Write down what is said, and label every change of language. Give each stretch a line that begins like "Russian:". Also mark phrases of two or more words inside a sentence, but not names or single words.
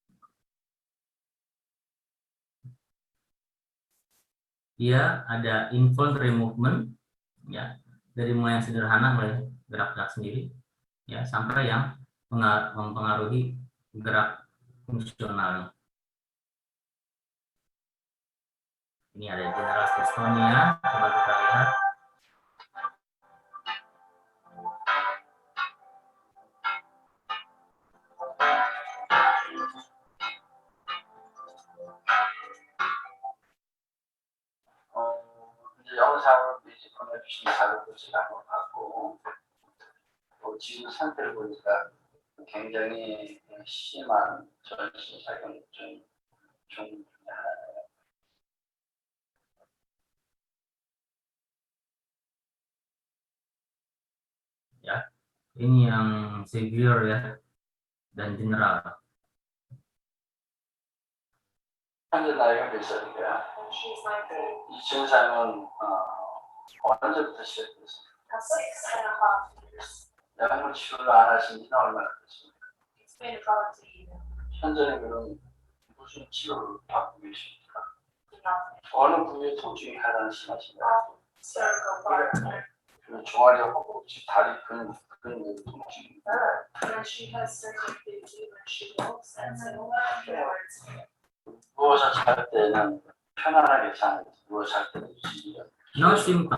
Indonesian: Dia ada
English: involuntary movement,
Indonesian: ya, dari mulai yang sederhana, mulai gerak-gerak sendiri, ya, sampai yang mempengaruhi gerak fungsionalnya. Ini ada
English: general dystonia,
Indonesian: coba kita lihat.
Korean: 영상을 보내주신 자료도 제가 한번 봤고, 지금 상태를 보니까 굉장히 심한 전신작용증 중 하나예요.
Indonesian: Ya, ini yang severe ya dan general.
Korean: 현재 나이가 몇 살인가? 이 증상은 언제부터 시작됐습니까? 약물 치료를 안 하신 지는 얼마나 됐습니까? 현재는 그럼 무슨 치료를 받고 계십니까? 어느 부위에 통증이 가장 심하신가요? 종아리 허벅지, 다리 근육 통증. 누워서 잘 때는 편안하게 자는, 누워 잘 때는 지기가.
English: No symptom.